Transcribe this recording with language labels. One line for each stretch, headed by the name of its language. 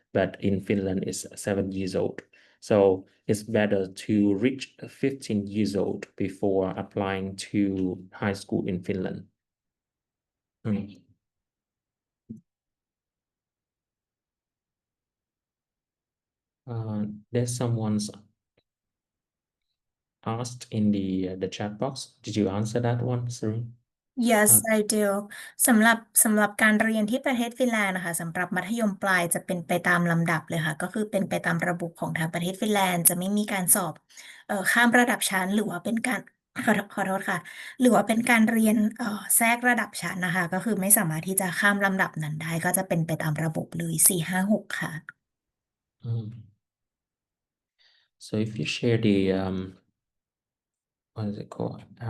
English: But in Finland it's 7 years old. So it's better to reach 15 years old before applying to high school in Finland. There's someone's asked in the chat box. Did you answer that one, Serene? Yes I do
Thai: สำหรับการเรียนที่ประเทศฟินแลนด์นะคะสำหรับมัธยมปลายจะเป็นไปตามลำดับเลยค่ะก็คือเป็นไปตามระบบของทางประเทศฟินแลนด์จะไม่มีการสอบข้ามระดับชั้นหรือว่าเป็นการขอโทษค่ะหรือว่าเป็นการเรียนแทรกระดับชั้นนะคะก็คือไม่สามารถที่จะข้ามลำดับนั้นได้ก็จะเป็นไปตามระบบเลย4 5 6ค่ะ
English: So if you share the what is it called?